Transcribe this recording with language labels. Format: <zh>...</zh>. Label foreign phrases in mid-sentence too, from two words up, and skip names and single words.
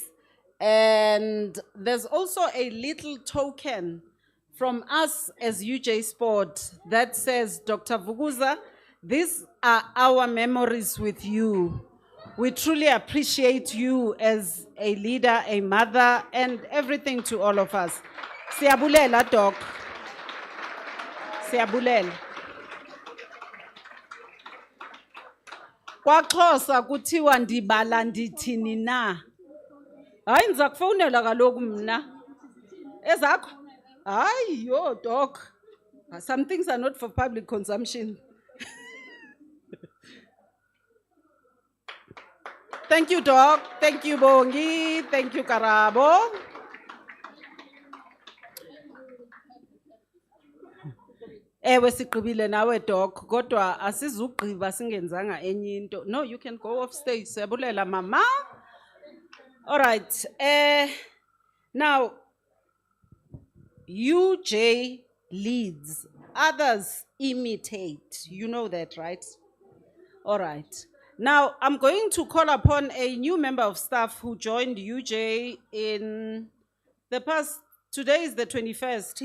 <en>And there's also a little token from us as UJ Sport that says, Dr. Vuguza, these are our memories with you. We truly appreciate you as a leader, a mother, and everything to all of us.</en> <xh>Siyabulela, Doc. Siyabulela. KwaXhosa kuthiwa ndibala ndithini na. Hayi ndiza kufonela kaloku mna. Ezakho? Hayi yo Doc.</xh> <en>Some things are not for public consumption. Thank you, Doc. Thank you, Bongi. Thank you, Karabo.</en> <xh>Ewe siqibile nawe Doc, kodwa asizugqiba singenzanga enye into.</xh> <en>No, you can go off stage.</en> <xh>Siyabulela mama.</xh> <en>All right. Now, UJ leads, others imitate. You know that, right? All right. Now, I'm going to call upon a new member of staff who joined UJ in the past Today is the 21st.</en>